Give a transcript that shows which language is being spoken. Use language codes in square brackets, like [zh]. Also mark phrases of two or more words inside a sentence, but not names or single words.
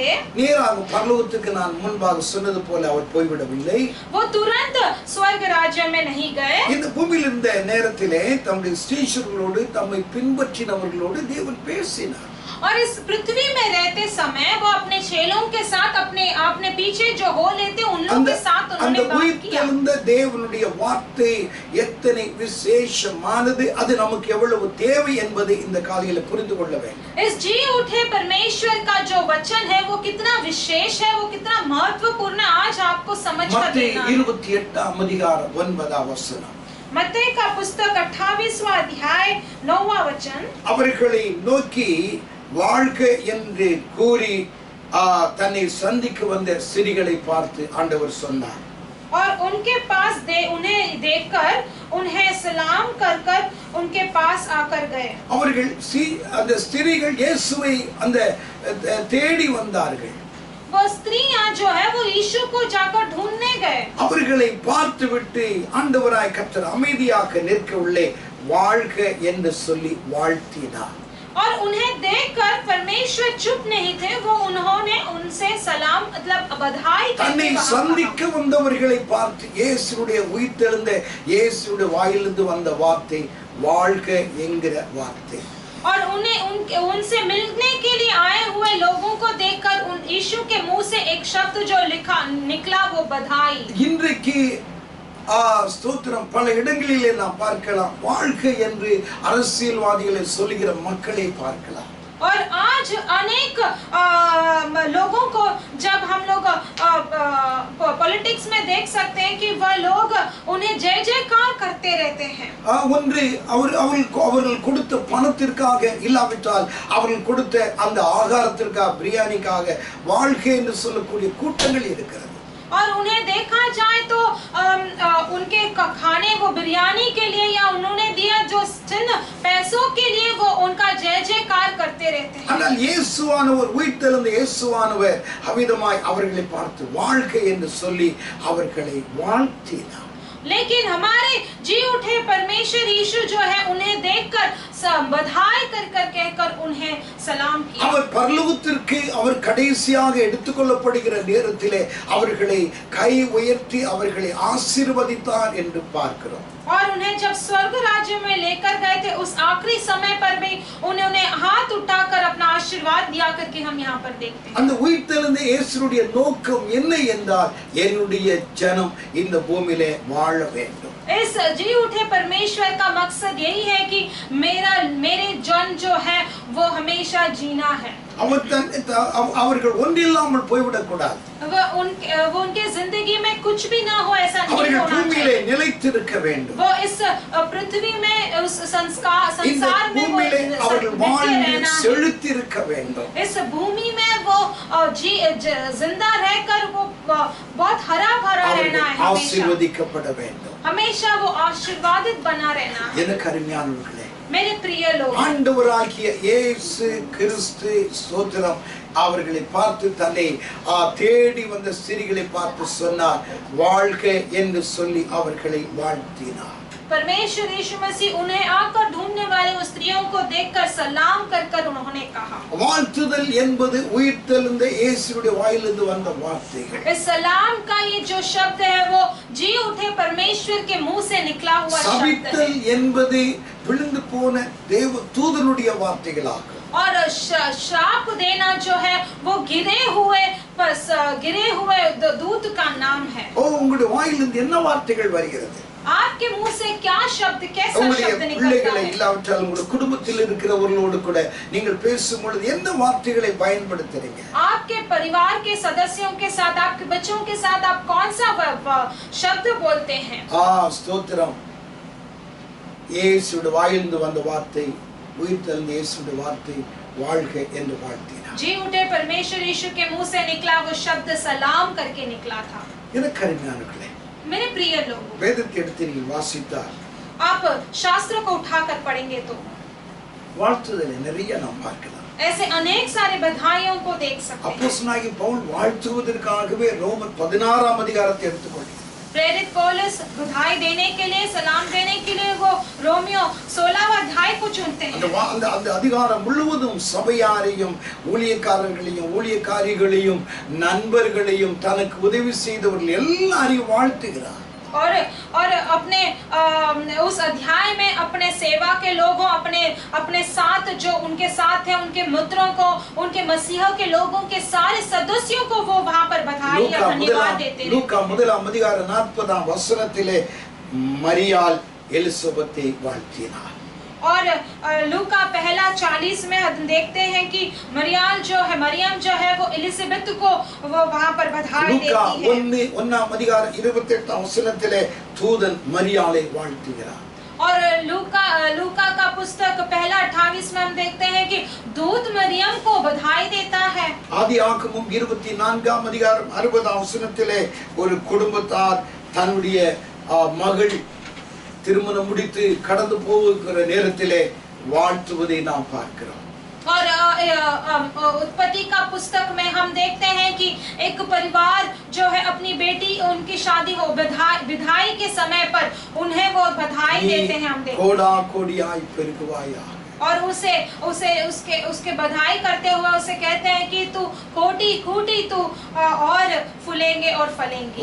[ta] நேராக பரலோகத்துக்கு நான் முன்பாக சொன்னது போல அவர் போய்விடவில்லை. [hi] वो तुरंत स्वर्ग राज्य में नहीं गए। [ta] இந்த பூமியில் இருந்த நேரத்திலே தம்முடைய ஸ்ரீஷர்களோடு தம்மை பின்பற்றினவர்களோடு தேவன் பேசினார். [hi] और इस पृथ्वी में रहते समय वो अपने चेलों के साथ अपने पीछे जो हो लेते उन लोगों के साथ उन्होंने बात किया। [ta] அந்த தேவனுடைய வார்த்தை எத்தனை விசேஷமானது, அது நமக்கு எவ்வளவு தேவை என்பதை இந்த காலையில புரிந்து கொள்ள வேண்டும். [hi] इस जी उठे परमेश्वर का जो वचन है वो कितना विशेष है, वो कितना महत्वपूर्ण है, आज आपको समझ कर लेना है। [ta] 28ஆம் அதிகாரம் 9ஆம் வசனம். [hi] मत्ती का पुस्तक 28वां अध्याय 9वां वचन। [ta] அவர்களை नोக்கி வாழ்க என்று கூறி தன்னை சந்திக்க வந்த ஸ்திரீகளை பார்த்து ஆண்டவர் சொன்னார். [hi] और उनके पास उन्हें देखकर उन्हें सलाम कर उनके पास आकर गए। [ta] அவர்கள் அந்த ஸ்திரீகள் இயேசுவை அந்த தேடி வந்தார்கள். [hi] वो स्त्रियां जो है वो यीशु को जाकर ढूंढने गए। [ta] அவர்களை பார்த்துவிட்டு ஆண்டவராய் கர்த்தர் அமைதியாக நிற்க உள்ளே வாழ்க என்று சொல்லி வாழ்த்தினார். [hi] और उन्हें देखकर परमेश्वर चुप नहीं थे, वो उन्होंने उनसे सलाम मतलब बधाई [ta] தன்னை [hi] करके [ta] சந்திக்க வந்தவர்களை பார்த்து இயேசுவுடைய உயிர்த்தெழுந்த இயேசுவுடைய வாயிலிருந்து வந்த வார்த்தை வாழ்க என்கிற வார்த்தை. [hi] और उनसे मिलने के लिए आए हुए लोगों को देखकर यीशु के मुंह से एक शब्द जो निकला वो बधाई। [ta] இன்றைக்கு ஸ்தோத்திரம் பல இடங்களிலே நாம் பார்க்கலாம் வாழ்க என்று அரசியல்வாதிகளை சொல்லுகிற மக்களை பார்க்கலாம். [hi] और आज अनेक लोगों को जब हम लोग पॉलिटिक्स में देख सकते हैं कि वह लोग उन्हें जय जयकार करते रहते हैं। [ta] ஒன்று அவர்கள் கொடுத்த பணத்திற்காக இல்லாவிட்டால் அவர்கள் கொடுத்த அந்த ஆகாரத்திற்காக பிரியாணிக்காக வாழ்க என்று சொல்லக்கூடிய கூட்டங்கள் இருக்கிறது. [hi] और उन्हें देखा जाए तो उनके खाने वो बिरयानी के लिए या उन्होंने दिया जो चिन्ह पैसों के लिए वो उनका जय जयकार करते रहते हैं। [ta] ஆனால் இயேசுவானவர் உயிர்த்தெழுந்த இயேசுவானவர் அவிதமாய் அவர்களை பார்த்து வாழ்க என்று சொல்லி அவர்களை வாழ்த்தினார். [hi] लेकिन हमारे जी उठे परमेश्वर यीशु जो है उन्हें देखकर बधाई कहकर उन्हें सलाम किया। [ta] அவர் பரலோகத்திற்கு அவர் கடைசியாக எடுத்துக்கொள்ளப்படுகிற நேரத்திலே அவர்களை கை உயர்த்தி அவர்களை ஆசீர்வதித்தார் என்று பார்க்கிறோம். [hi] और उन्हें जब स्वर्ग राज्य में लेकर गए थे उस आखिरी समय पर भी उन्होंने हाथ उठाकर अपना आशीर्वाद आशीर्वाद दिया करके हम यहाँ पर देखते हैं। [ta] அந்த உயிர்த்தெழுந்த இயேசுவுடைய நோக்கம் என்ன என்றால் என்னுடைய ஜனம் இந்த பூமியிலே வாழ வேண்டும். [hi] इस जी उठे परमेश्वर का मकसद यही है कि मेरे जन जो है वो हमेशा जीना है। [ta] அவர்கள் ஒன்றில்லாமல் போய்விடக் கூடாது. [hi] वो उनके जिंदगी में कुछ भी ना हो, ऐसा नहीं [ta] அவர்கள் [hi] होना [ta] பூமியிலே [hi] चाहिए। [ta] நிலைத்திருக்க வேண்டும். [hi] वो इस पृथ्वी में उस संसार में वो [ta] அவர்கள் வாழ்ந்து செழித்திருக்க வேண்டும். [hi] इस भूमि में वो जिंदा रहकर वो बहुत हरा भरा रहना है, [ta] ஆசீர்வதிக்கப்பட வேண்டும். [hi] हमेशा वो आशीर्वादित बना रहना है। [ta] எனக்கு அருமையானவர்களே, [hi] मेरे प्रिय लोग, [ta] ஆண்டவராகிய இயேசு கிறிஸ்து ஸ்தோத்திரம் அவர்களை பார்த்து தன்னை தேடி வந்த ஸ்திரீகளை பார்த்து சொன்னார், வாழ்க என்று சொல்லி அவர்களை வாழ்த்தினார். [hi] परमेश्वर यीशु मसीह उन्हें आकर ढूंढने वाले उस स्त्रियों को देखकर सलाम कर उन्होंने कहा। [ta] வாழ்த்துதல் என்பது உயிர்த்தெழுந்த இயேசுவுடைய வாயிலிருந்து வந்த வார்த்தைகள். [hi] इस सलाम का ये जो शब्द है वो जी उठे परमेश्वर के मुंह से निकला हुआ शब्द है। [ta] சபித்தல் என்பது விழுந்து போன தேவ தூதனுடைய வார்த்தைகளாகும். [hi] और श्राप देना जो है वो गिरे हुए दूत का नाम है। [ta] உங்களுடைய வாயிலிருந்து என்ன வார்த்தைகள் வருகிறது? [hi] आपके मुंह से क्या शब्द, कैसा शब्द निकलता [ta] பிள்ளைகளை [hi] है? [ta] இல்லாவிட்டால் உங்களுடைய குடும்பத்தில் இருக்கிறவர்களோடு கூட நீங்கள் பேசும் பொழுது என்ன வார்த்தைகளை பயன்படுத்துறீங்க? [hi] आपके परिवार के सदस्यों के साथ, आपके बच्चों के साथ आप कौन सा शब्द बोलते हैं? [ta] ஸ்தோத்திரம். இயேசுவுடைய வாயிலிருந்து வந்த வார்த்தை, உயிர்த்தெழுந்த இயேசுவுடைய வார்த்தை, வாழ்க என்று வாழ்த்தினார். [hi] जी उठे परमेश्वर यीशु के मुंह से निकला वो शब्द सलाम करके निकला था। [ta] எனக்கு அருமையானவர்களே, [hi] मेरे प्रिय लोगों, [ta] வேதத்தை எடுத்து நீங்கள் வாசித்தால் [hi] आप शास्त्र को उठाकर पढ़ेंगे तो [ta] வாழ்த்துதலை நிறைய நாம் பார்க்கலாம். [hi] ऐसे अनेक सारे बधाइयों को देख सकते हैं। [ta] அப்போஸ்தலனாகிய பவுல் வாழ்த்துவதற்காகவே ரோமர் 16 அதிகாரத்தை எடுத்துக்கொள்கிறார். [hi] प्रेरित पौलुस बधाई देने के लिए, सलाम देने के लिए वो रोमियो 16वां अध्याय को चुनते हैं। [ta] அந்த அதிகாரம் முழுவதும் சபையாரையும் ஊழியக்காரர்களையும் ஊழியக்காரிகளையும் நண்பர்களையும் தனக்கு உதவி செய்தவர்கள் எல்லாரையும் வாழ்த்துகிறார். [hi] और अपने उस अध्याय में अपने सेवा के लोगों, अपने साथ जो उनके साथ हैं, उनके मित्रों को, उनके मसीहा के लोगों के सारे सदस्यों को वो वहां पर बधाई या धन्यवाद देते हैं। [ta] லூக்கா 1 அதிகாரம் 40 वचनத்திலே மரியாள் எலிசபெத்தை வாழ்த்தினார். [hi] और लूका 1:40 में हम देखते हैं कि मरियम जो है वो एलिजाबेथ को वो वहां पर बधाई देती है। [ta] லூக்கா 1 அதிகாரம் 28 वचनத்திலே தூதன் மரியாளை வாழ்த்துகிறார். [hi] और लूका का पुस्तक 1:28 में हम देखते हैं कि दूत मरियम को बधाई देता है। [ta] ஆதியாகமம் 24 அதிகாரம் 60 வசனத்திலே ஒரு குடும்பத்தார் தன்னுடைய மகள் திருமணம் முடித்து கடந்து போகிற நேரத்திலே வாழ்த்துவதை நாம் பார்க்கிறோம். [hi] और उत्पत्ति का पुस्तक में हम देखते हैं कि एक परिवार जो है अपनी बेटी, उनकी शादी हो, विदाई के समय पर उन्हें वो बधाई देते हैं। हम देखते हैं [ta] கோடா கோடியாய் பெருகுவாயா, [hi] और उसके बधाई करते हुए उसे कहते हैं कि तू कोटी तू और फूलेंगे और फलेंगे।